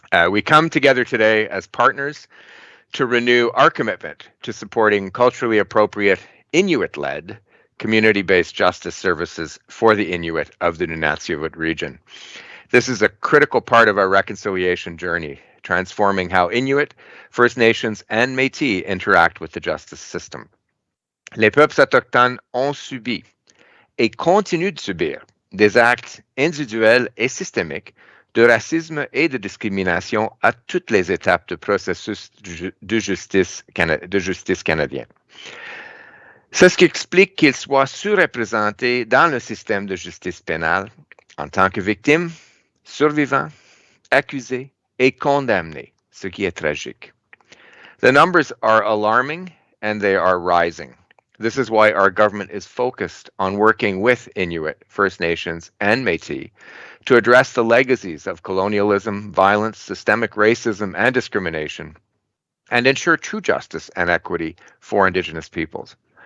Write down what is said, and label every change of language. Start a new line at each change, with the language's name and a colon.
English: We come together today as partners to renew our commitment to supporting culturally appropriate Inuit-led community-based justice services for the Inuit of the Nunatsiavut region. This is a critical part of our reconciliation journey, transforming how Inuit, First Nations, and Métis interact with the justice system.
French: Les peuples autochtones ont subi et continuent de subir des actes individuels et systémiques de racisme et de discrimination à toutes les étapes du processus de justice canadien. C'est ce qui explique qu'ils soient surreprésentés dans le système de justice pénale en tant que victimes, survivants, accusés et condamnés, ce qui est tragique.
English: The numbers are alarming and they are rising. This is why our government is focused on working with Inuit, First Nations, and Métis to address the legacies of colonialism, violence, systemic racism, and discrimination, and ensure true justice and equity for Indigenous peoples.